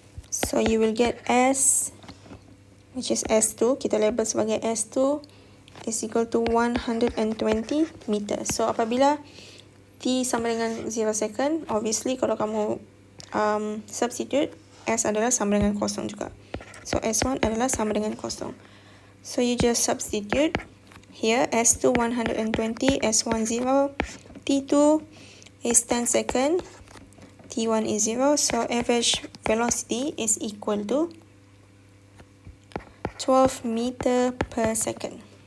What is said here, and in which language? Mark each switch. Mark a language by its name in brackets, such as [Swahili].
[English] So, you will get S, which is S2. [Malay] Kita label sebagai [English] S2 is equal to 120 meter. [Malay] So, apabila T sama dengan 0 second, obviously kalau kamu substitute, S adalah sama dengan 0 juga. So, S1 adalah sama dengan 0. [English] So, you just substitute here, S2 120, S1 0, T2 is 10 second, T1 is 0. So, average velocity is equal to 12 meter per second.